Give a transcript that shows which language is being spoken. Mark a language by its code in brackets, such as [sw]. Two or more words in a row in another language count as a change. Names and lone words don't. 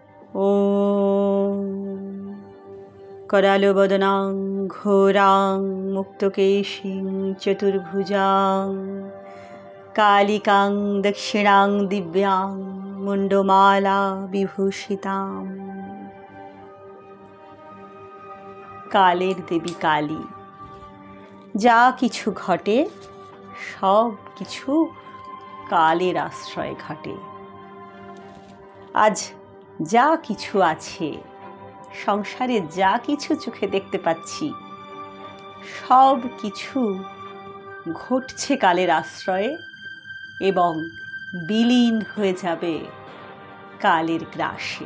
[sa] ॐ करालवदनां घोरां मुक्तकेशीं चतुर्भुजां कालिकां दक्षिणां दिव्यां मुण्डमाला विभूषितां। [bn] কালের দেবী কালী। যা কিছু ঘটে সব কিছু কালের আশ্রয়ে ঘটে। আজ যা কিছু আছে, সংসারে যা কিছু চোখে দেখতে পাচ্ছি, সব কিছু ঘটছে কালের আশ্রয়ে এবং বিলীন হয়ে যাবে কালের গ্রাসে।